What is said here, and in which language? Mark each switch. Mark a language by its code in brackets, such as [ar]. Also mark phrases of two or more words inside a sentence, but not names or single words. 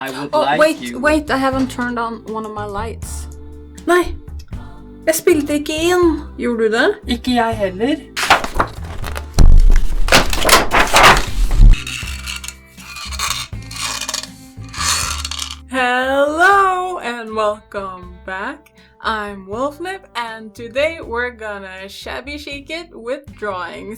[en] I would like you... Wait, I haven't turned on one of my lights. [no] Nei, jeg spilte ikke inn. Gjorde du det? Ikke jeg heller. [en] Hello and welcome back. I'm Wolfnip and today we're gonna shabby chic it with drawings.